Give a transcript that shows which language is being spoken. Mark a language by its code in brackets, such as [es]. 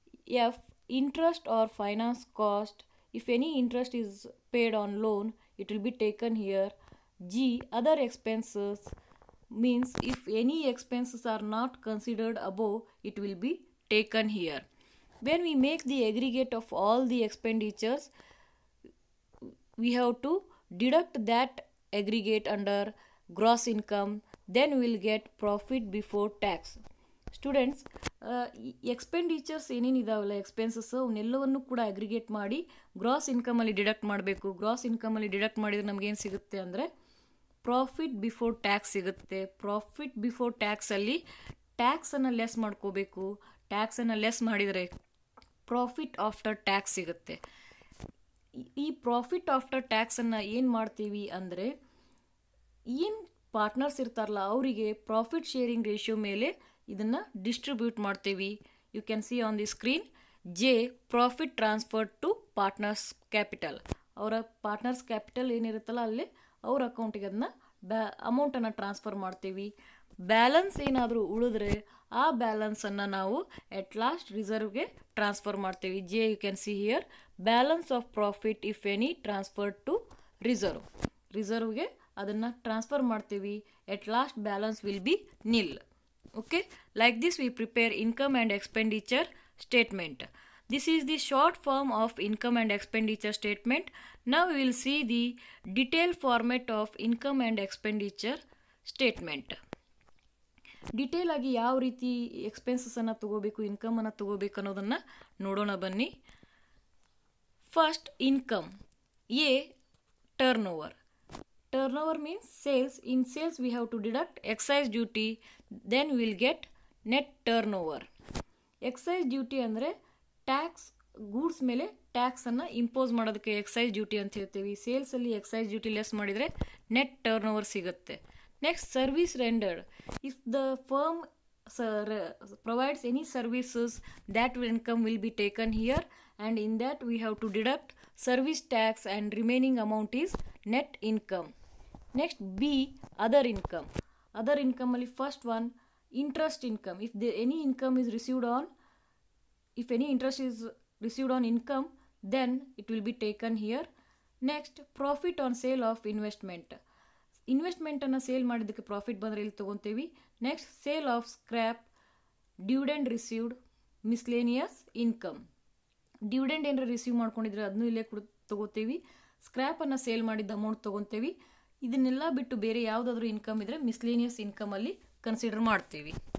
[en] F interest or finance cost, if any interest is paid on loan it will be taken here, G other expenses means if any expenses are not considered above it will be taken here. When we make the aggregate of all the expenditures, we have to deduct that aggregate under gross income, then we will get profit before tax. [kn] Students, expenditures ಏನೇನಿದಾವಲ್ಲ expenses ಅವನ್ನೆಲ್ಲವನ್ನು ಕೂಡ aggregate ಮಾಡಿ gross ಇನ್ಕಮಲ್ಲಿ deduct ಮಾಡಬೇಕು. Gross ಇನ್ಕಮಲ್ಲಿ deduct ಮಾಡಿದರೆ ನಮಗೇನು ಸಿಗುತ್ತೆ ಅಂದರೆ profit before tax ಸಿಗುತ್ತೆ. Profit before ಟ್ಯಾಕ್ಸಲ್ಲಿ ಟ್ಯಾಕ್ಸನ್ನು less ಮಾಡ್ಕೋಬೇಕು. ಟ್ಯಾಕ್ಸನ್ನು less ಮಾಡಿದರೆ ಪ್ರಾಫಿಟ್ ಆಫ್ಟರ್ ಟ್ಯಾಕ್ಸ್ ಸಿಗುತ್ತೆ. ಈ ಪ್ರಾಫಿಟ್ ಆಫ್ಟರ್ ಟ್ಯಾಕ್ಸನ್ನು ಏನು ಮಾಡ್ತೀವಿ ಅಂದರೆ ಏನು ಪಾರ್ಟ್ನರ್ಸ್ ಇರ್ತಾರಲ್ಲ ಅವರಿಗೆ ಪ್ರಾಫಿಟ್ ಶೇರಿಂಗ್ ರೇಷಿಯೋ ಮೇಲೆ ಇದನ್ನು ಡಿಸ್ಟ್ರಿಬ್ಯೂಟ್ ಮಾಡ್ತೀವಿ. [en] You can see on the screen. J profit transfer to partners capital. [kn] ಅವರ ಪಾರ್ಟ್ನರ್ಸ್ ಕ್ಯಾಪಿಟಲ್ ಏನಿರುತ್ತಲ್ಲ ಅಲ್ಲಿ ಅವ್ರ ಅಕೌಂಟಿಗೆ ಅದನ್ನ ಅಮೌಂಟನ್ನು ಟ್ರಾನ್ಸ್ಫರ್ ಮಾಡ್ತೀವಿ. ಬ್ಯಾಲೆನ್ಸ್ ಏನಾದರೂ ಉಳಿದ್ರೆ ಆ ಬ್ಯಾಲೆನ್ಸನ್ನು ನಾವು ಎಟ್ ಲಾಸ್ಟ್ ರಿಸರ್ವ್ಗೆ ಟ್ರಾನ್ಸ್ಫರ್ ಮಾಡ್ತೀವಿ. [en] J you can see here balance of profit if any transfer to ರಿಸರ್ವ್ಗೆ [kn] ಅದನ್ನು ಟ್ರಾನ್ಸ್ಫರ್ ಮಾಡ್ತೀವಿ. [en] At last balance will be nil. Okay, like this we prepare income and expenditure statement. This is the short form of income and expenditure statement. Now we will see the detailed format of income and expenditure statement. [kn] Detail ಆಗಿ ಯಾವ ರೀತಿ expenses ಅನ್ನು ತಗೋಬೇಕು, income ಅನ್ನು ತಗೋಬೇಕು ಅನ್ನೋದನ್ನ ನೋಡೋಣ ಬನ್ನಿ. [en] First income. A turnover. Turnover means sales. In sales we have to deduct excise duty, then we will get net turnover. [kn] Excise duty ಅಂದರೆ ಟ್ಯಾಕ್ಸ್, ಗೂಡ್ಸ್ ಮೇಲೆ ಟ್ಯಾಕ್ಸನ್ನು ಇಂಪೋಸ್ ಮಾಡೋದಕ್ಕೆ ಎಕ್ಸೈಸ್ ಡ್ಯೂಟಿ ಅಂತ ಹೇಳ್ತೀವಿ. ಸೇಲ್ಸಲ್ಲಿ ಎಕ್ಸೈಸ್ ಡ್ಯೂಟಿ ಲೆಸ್ ಮಾಡಿದರೆ net turnover ಸಿಗುತ್ತೆ. [en] Next service rendered. If the firm provides any services, that income will be taken here, and in that we have to deduct service tax and remaining amount is net income. Next B, other income. Other income ali first one, interest income. If any income is received on, if any interest is received on income, then it will be taken here. Next, profit on sale of investment. [kn] Investment ಅನ್ನು sale ಮಾಡಿದ್ದಕ್ಕೆ profit ಬಂದರೆ ಇಲ್ಲಿ ತಗೊಂತೀವಿ. [en] Next sale of scrap, dividend received, miscellaneous income. [kn] Dividend ಏನಾರ receive ಮಾಡ್ಕೊಂಡಿದ್ರೆ ಅದನ್ನು ಇಲ್ಲೇ ತಗೋತೀವಿ. ಸ್ಕ್ರ್ಯಾಪನ್ನು sale ಮಾಡಿದ್ದ ಅಮೌಂಟ್ ತಗೊತೀವಿ. ಇದನ್ನೆಲ್ಲ ಬಿಟ್ಟು ಬೇರೆ ಯಾವುದಾದ್ರೂ ಇನ್ಕಮ್ ಇದ್ದರೆ ಮಿಸ್ಲೇನಿಯಸ್ ಇನ್ಕಮಲ್ಲಿ ಕನ್ಸಿಡರ್ ಮಾಡ್ತೀವಿ.